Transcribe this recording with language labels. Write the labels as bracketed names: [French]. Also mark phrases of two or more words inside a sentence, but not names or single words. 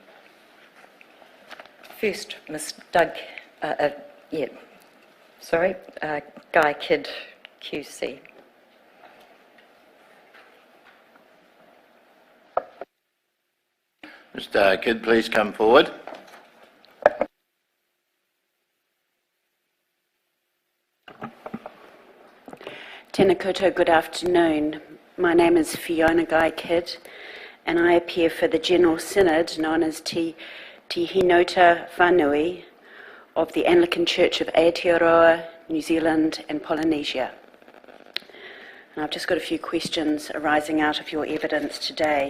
[English] First, Ms. Guy Kidd, QC. Mr. Kidd, please come forward. [Māori] Tēnā koutou, [English] good afternoon. My name is Fiona Guy Kidd, and I appear for the General Synod known as Te Hinota Whanui of the Anglican Church of Aotearoa, New Zealand and Polynesia. And I've just got a few questions arising out of your evidence today.